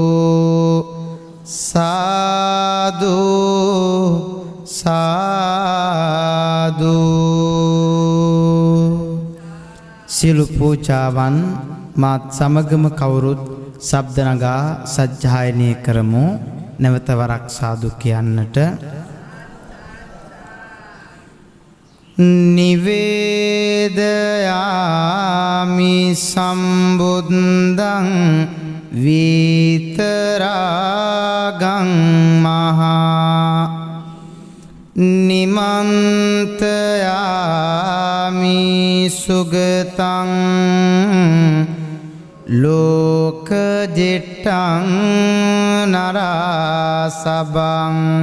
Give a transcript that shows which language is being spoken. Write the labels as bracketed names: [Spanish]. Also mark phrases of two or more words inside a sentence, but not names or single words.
[Sinhala] සාදු සාදු සියලු පූජාවන් මාත් සමගම කවුරුත් ශබ්ද නගා සජ්ජායනය කරමු නැවත වරක් සාදු කියන්නට [Pali] නිවේදයාමි සම්බුද්දං විතරාගං මහා නිමන්තයාමි සුගතං ලෝකජෙට්ටං නරාසබං